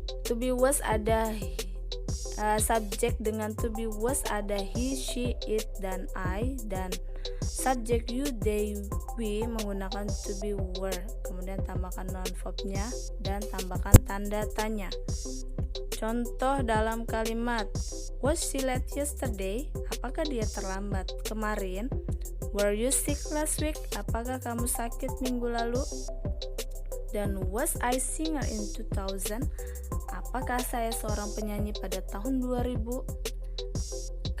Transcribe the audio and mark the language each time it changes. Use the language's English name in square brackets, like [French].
[Indonesian] To be was ada subjek dengan to be was ada he, she, it, dan I, dan subjek you, they, we menggunakan to be were, kemudian tambahkan non-verbnya dan tambahkan tanda tanya. Contoh dalam kalimat, [English] was she late yesterday? [Indonesian] Apakah dia terlambat kemarin? [English] Were you sick last week? [Indonesian] Apakah kamu sakit minggu lalu? Dan [English] was I singer in 2000? [Indonesian] Apakah saya seorang penyanyi pada tahun 2000?